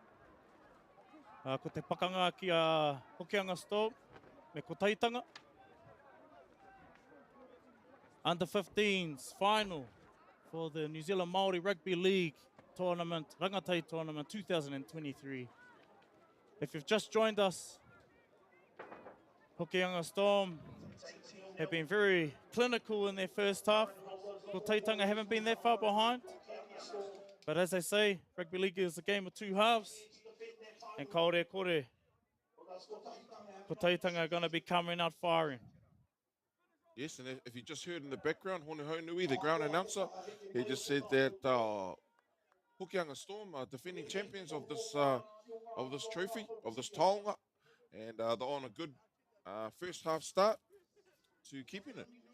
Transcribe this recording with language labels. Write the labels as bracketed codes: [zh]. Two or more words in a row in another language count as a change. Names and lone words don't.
[mi] Ko te pakanga ki a Hokianga Storm, me ko taitanga. [en] Under 15s final for the New Zealand Māori Rugby League tournament, Rangatahi tournament 2023. If you've just joined us, Hokianga Storm have been very clinical in their first half. Ko Taitanga haven't been that far behind. But as they say, rugby league is a game of two halves. And [mi] kaore kore, [en] ko Taitanga are going to be coming out firing. Yes, and if you just heard in the background, Hone Honui, the ground announcer, he just said that Hokianga Storm are defending champions of this trophy, of this taonga, and they're on a good first half start to keeping it.